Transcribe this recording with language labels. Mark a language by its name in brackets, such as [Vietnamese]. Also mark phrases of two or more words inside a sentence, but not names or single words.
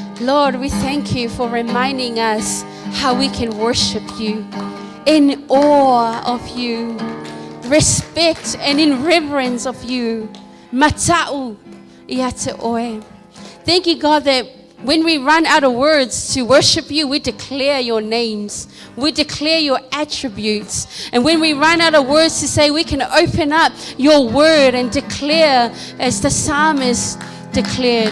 [English] Lord, we thank you for reminding us how we can worship you in awe of you, respect and in reverence of you. [Samoan] Mata'u ia te oe. [English] Thank you, God, that when we run out of words to worship you, we declare your names. We declare your attributes. And when we run out of words to say, we can open up your word and declare as the psalmist declared.